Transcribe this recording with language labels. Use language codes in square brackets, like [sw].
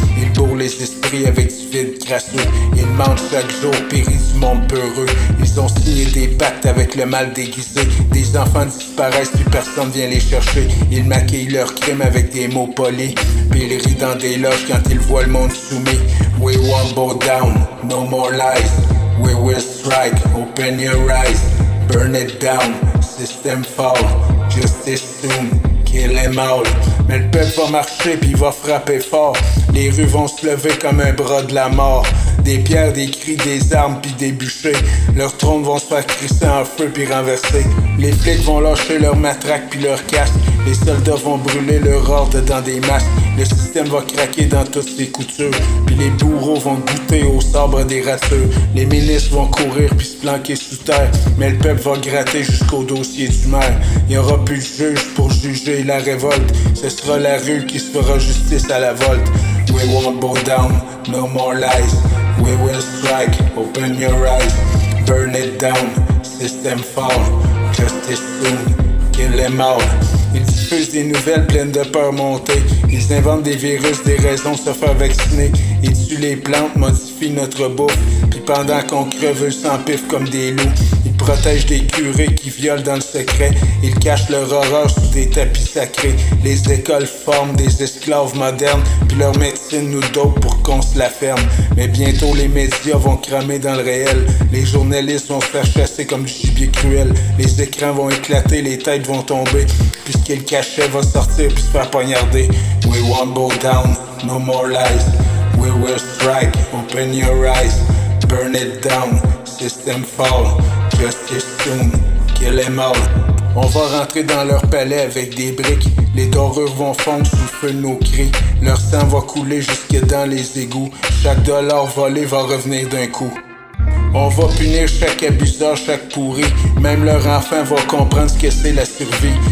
[fr] Ils bourrent les esprits avec du vide crasseux. Ils mentent chaque jour, périssent du monde peureux. Ils ont signé des pactes avec le mal déguisé. Des enfants disparaissent puis personne vient les chercher. Ils maquillent leurs crimes avec des mots polis. Puis ils rient dans des loges quand ils voient le monde soumis. [en] We won't bow down, no more lies. We will strike, open your eyes. Burn it down, system fall. Justice soon, kill them all. [fr] Mais le peuple va marcher puis il va frapper fort. Les rues vont se lever comme un bras de la mort. Des pierres, des cris, des armes puis des bûchers. Leurs trônes vont se faire crisser en feu puis renverser. Les flics vont lâcher leurs matraques puis leurs casques. Les soldats vont brûler leur ordre dans des masques. Le système va craquer dans toutes ses coutures. Puis les bourreaux vont goûter au sabre des rateurs. Les ministres vont courir puis se planquer sous terre. Mais le peuple va gratter jusqu'au dossier du maire. Il n'y aura plus de juge pour juger la révolte. Ce sera la rue qui se fera justice à la volte. [en] We won't bow down, no more lies. We will strike, open your eyes. Burn it down, system fall. Justice soon, kill them all. [fr] Ils diffusent des nouvelles pleines de peur montée. Ils inventent des virus, des raisons de se faire vacciner. Ils tuent les plantes, modifient notre bouffe. Puis pendant qu'on creve, eux s'empifent comme des loups. Ils protègent des curés qui violent dans le secret. Ils cachent leur horreur sous des tapis sacrés. Les écoles forment des esclaves modernes. Puis leur médecine nous dope pour qu'on se la ferme. Mais bientôt les médias vont cramer dans le réel. Les journalistes vont se faire chasser comme du gibier cruel. Les écrans vont éclater, les têtes vont tomber. Puis ce qu'ils cachaient va sortir puis se faire poignarder. [en] We won't bow down, no more lies. We will strike, open your eyes. Burn it down, system fall. Justice soon, kill them all. [fr] On va rentrer dans leur palais avec des briques. Les dorures vont fondre sous le feu de nos cris. Leur sang va couler jusque dans les égouts. Chaque dollar volé va revenir d'un coup. On va punir chaque abuseur, chaque pourri. Même leur enfant va comprendre ce que c'est la survie.